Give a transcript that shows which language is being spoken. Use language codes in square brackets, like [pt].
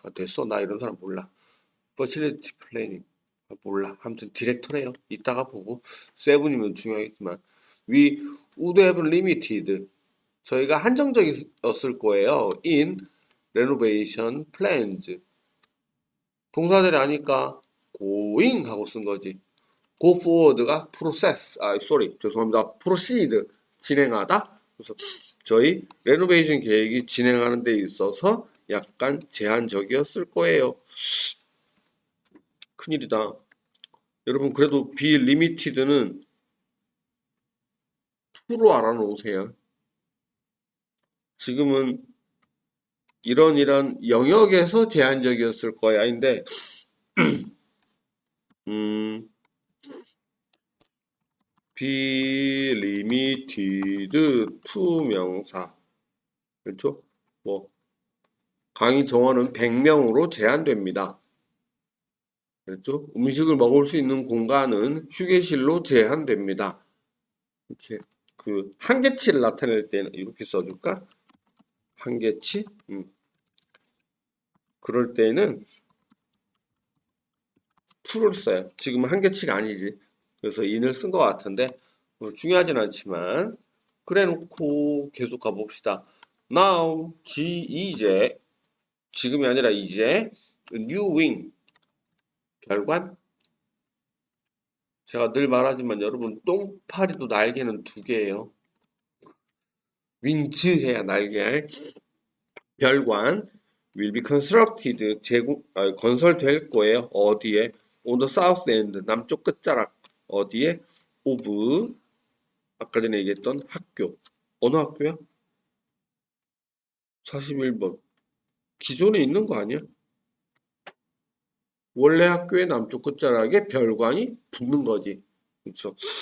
[ko] 됐어. 나 이런 사람 몰라. [en] facility planning. [ko] 몰라. 아무튼 디렉터래요. 이따가 보고. 세븐이면 중요하겠지만. [en] We would have limited. [ko] 저희가 한정적이었을 거예요. [en] in renovation plans. [ko] 동사들이 아니까 going 하고 쓴 거지. [en] go forward가 process, [ko] 죄송합니다. proceed, 진행하다. 그래서 저희 renovation 계획이 진행하는 데 있어서 약간 제한적이었을 거예요. 큰일이다. 여러분 그래도 [en] be limited [ko] 는 to로 알아놓으세요. 지금은 이런 영역에서 제한적이었을 거야. 인데 [en] be limited to [ko] 명사. 그렇죠? 뭐 강의 정원은 100명으로 제한됩니다. 그렇죠? 음식을 먹을 수 있는 공간은 휴게실로 제한됩니다. 이렇게 그 한계치를 나타낼 때는 이렇게 써줄까? 한계치? 그럴 때는 to를 써요. 지금 한계치가 아니지. 그래서 in을 쓴 것 같은데 중요하진 않지만 그래 놓고 계속 가봅시다. Now, 이제 지금이 아니라 이제 [en] new wing [ko] 결관. 제가 늘 말하지만 여러분 똥파리도 날개는 두 개예요. 윙즈 해야 날개. 별관 [en] will be constructed [ko] 건설될 거예요. 어디에? [en] on the south end [ko] 남쪽 끝자락 어디에? of 아까 전에 얘기했던 학교. 어느 학교야? 41번. 기존에 있는 거 아니야? 원래 학교의 남쪽 끝자락에 별관이 붙는 거지. 그렇죠?